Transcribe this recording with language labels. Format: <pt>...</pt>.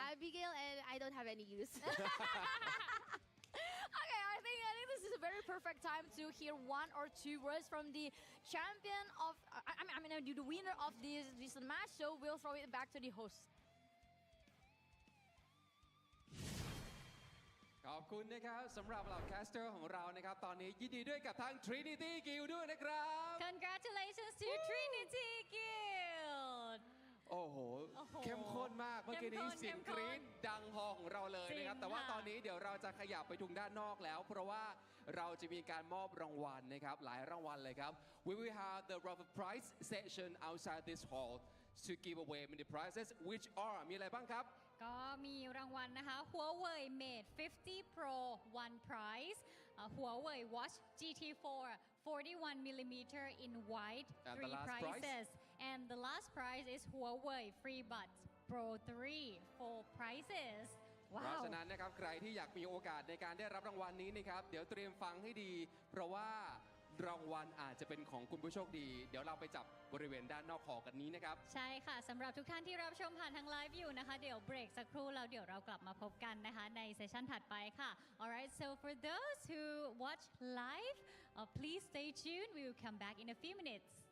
<en>Abigail, and I don't have any use. Okay, I think this is a very perfect time to hear one or two words from the champion of, I mean, the winner of this match. So we'll throw it back to the host.</en> <th>ขอบคุณนะครับสำหรับเหล่าแคสเตอร์ของเรานะครับตอนนี้ยินดีด้วยกับทาง Trinity Guild ด้วยนะครับ</th> <en>Congratulations to Trinity Guild</en> <th>โอ้โห โอ้โห เข้มข้นมากเมื่อกี้นี้ เข้มข้น เสียง เข้ มข้น รี๊ดดังฮอของเราเลยนะครับ จริง แต่ว่า ค่ะ ตอนนี้เดี๋ยวเราจะขยับไปทุงด้านนอกแล้ว เพราะว่าเราจะมีการมอบรางวัลนะครับหลายรางวัลเลยครับ</th> <en>We will have the raffle prize session outside this hall to give away many prizes which are</en> <th>มีอะไรบ้างครับ ก็มีรางวัลนะคะ</th> <en>Huawei Mate 50 Pro one prize Huawei Watch GT4 41mm in white And the 3 last prize? prizes and the last prize is Huawei FreeBuds Pro 3 4 prizes</en> <th>เพราะ ว้าว ฉะนั้นนะครับใครที่อยากมีโอกาสในการได้รับรางวัลนี้นะครับเดี๋ยวเตรียมฟังให้ดี เพราะว่ารางวัลอาจจะเป็นของคุณผู้โชคดี เดี๋ยวเราไปจับบริเวณด้านนอกหอกันนี้นะครับ ใช่ค่ะสำหรับทุกท่านที่รับชมผ่านทางไลฟ์อยู่นะคะ เดี๋ยวเบรกสักครู่แล้วเดี๋ยวเรากลับมาพบกันนะคะในเซสชันถัดไปค่ะ</th> <en>alright so for those who watch live please stay tuned we will come back in a few minutes</en>